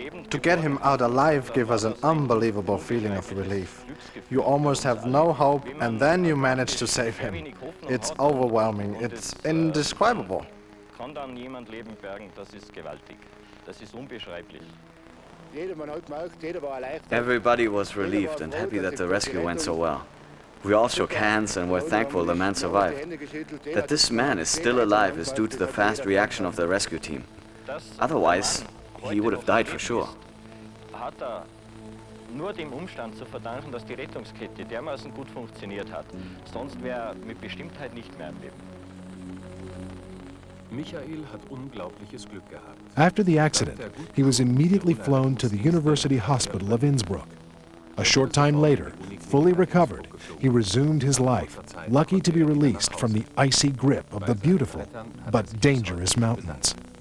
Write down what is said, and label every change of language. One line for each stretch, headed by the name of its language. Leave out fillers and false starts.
English: To get him out alive gave us an unbelievable feeling of relief. You almost have no hope, and then you manage to save him. It's overwhelming. It's indescribable.
German: Kann dann jemand Leben bergen, das ist gewaltig. Das ist unbeschreiblich.
English: Everybody was relieved and happy that the rescue went so well. We all shook hands and were thankful the man survived. That this man is still alive is due to the fast reaction of the rescue team. Otherwise, he would have died for sure.
German: Hat nur dem Umstand zu verdanken, dass die Rettungskette dermaßen gut funktioniert hat. Sonst wäre er mit Bestimmtheit nicht mehr am Leben. Michael hat unglaubliches Glück gehabt.
English: After the accident, he was immediately flown to the University Hospital of Innsbruck. A short time later, fully recovered, he resumed his life, lucky to be released from the icy grip of the beautiful but dangerous mountains.